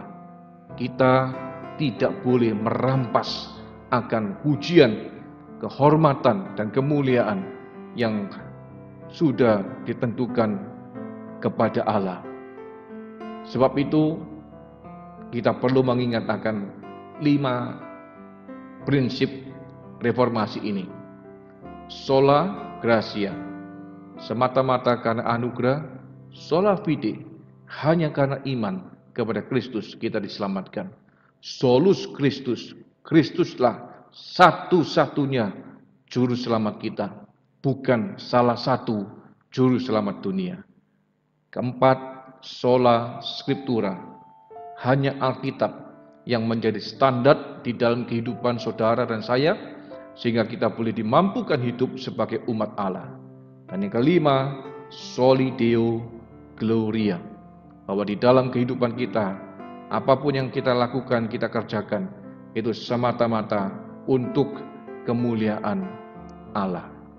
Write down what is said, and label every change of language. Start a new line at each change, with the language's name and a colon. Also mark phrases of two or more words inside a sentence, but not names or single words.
Indonesian: Kita tidak boleh merampas akan pujian, kehormatan dan kemuliaan yang sudah ditentukan kepada Allah. Sebab itu kita perlu mengingat akan 5 prinsip reformasi ini.
Latin: Sola gratia,
Indonesian: semata-mata karena anugerah.
Latin: Sola fide,
Indonesian: hanya karena iman kepada Kristus kita diselamatkan.
Latin: Solus Christus,
Indonesian: Kristuslah satu-satunya juru selamat kita, bukan salah satu juru selamat dunia. Keempat,
Latin: sola scriptura,
Indonesian: hanya Alkitab yang menjadi standar di dalam kehidupan saudara dan saya, sehingga kita boleh dimampukan hidup sebagai umat Allah. Dan yang kelima,
Latin: Soli Deo Gloria,
Indonesian: bahwa di dalam kehidupan kita, apapun yang kita lakukan, kita kerjakan, itu semata-mata untuk kemuliaan Allah.